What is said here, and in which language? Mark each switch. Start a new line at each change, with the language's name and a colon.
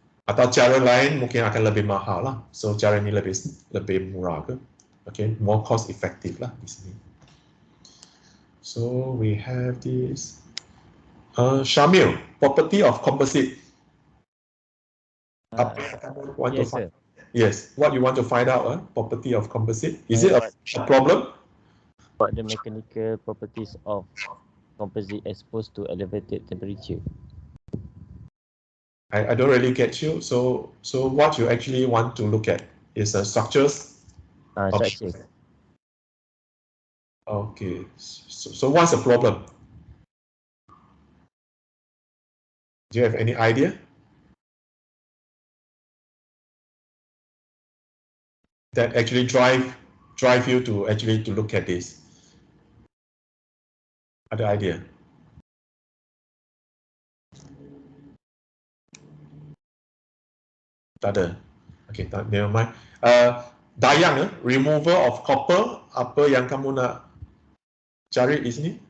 Malay: Atau cara lain mungkin akan lebih mahal lah. So cara ini lebih murah ke?
English: Okay, more cost effective lah
Malay: di sini.
English: So we have this. Syamil, property of composite.
Malay: Apa yang kamu
English: want to find? Yes, what you want to find out? Property of composite. Is it a problem? What the mechanical properties of composite exposed to elevated temperature? I don't really get you. So what you actually want to look at is structures. Structures. Okay. So what's the problem? Do you have any idea? That actually drive you to actually to look at this.
Malay: Ada idea? Tak ada.
English: Okay, never mind. Dayang, remover of copper.
Malay: Apa yang kamu nak cari di sini?